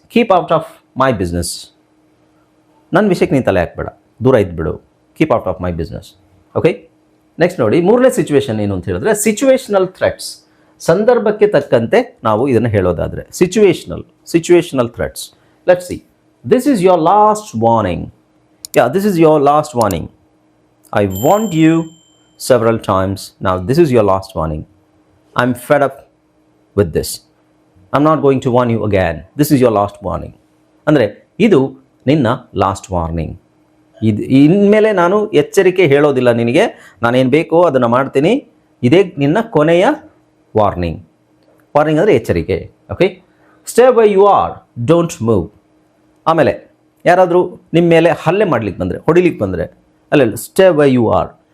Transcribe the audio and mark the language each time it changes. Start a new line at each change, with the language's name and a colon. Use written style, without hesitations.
English: Keep out of my business.
Kannada: ನನ್ನ ವಿಷಯಕ್ಕೆ ನೀನು ತಲೆ ಹಾಕಬೇಡ, ದೂರ ಇದ್ಬಿಡು.
English: Keep out of my business.
Kannada: Okay, next ನೋಡಿ, ಮೂರನೇ ಸಿಚುವೇಶನ್ ಏನು ಅಂತ ಹೇಳಿದ್ರೆ ಸಿಚುವೇಶನಲ್ ಥ್ರೆಟ್ಸ್. ಸಂದರ್ಭಕ್ಕೆ ತಕ್ಕಂತೆ ನಾವು ಇದನ್ನು ಹೇಳೋದಾದರೆ situational threats.
English: Let's see. This is your last warning. Yeah, this is your last warning. I warned you several times. Now this is your last warning. I'm fed up with this. I'm not going to warn you again. This is your last warning.
Kannada: ಅಂದರೆ ಇದು ನಿನ್ನ last warning. ಇನ್ಮೇಲೆ ನಾನು ಎಚ್ಚರಿಕೆ ಹೇಳೋದಿಲ್ಲ ನಿನಗೆ, ನಾನೇನು ಬೇಕೋ ಅದನ್ನು ಮಾಡ್ತೀನಿ, ಇದೇ ನಿನ್ನ ಕೊನೆಯ ವಾರ್ನಿಂಗ್. ವಾರ್ನಿಂಗ್ ಅಂದರೆ ಎಚ್ಚರಿಕೆ.
English: Okay, stay where you are, don't move.
Kannada: ಆಮೇಲೆ ಯಾರಾದರೂ ನಿಮ್ಮ ಮೇಲೆ ಹಲ್ಲೆ ಮಾಡ್ಲಿಕ್ಕೆ ಬಂದರೆ, ಹೊಡಿಲಿಕ್ಕೆ ಬಂದರೆ, ಅಲ್ಲ,
English: Stay where you are.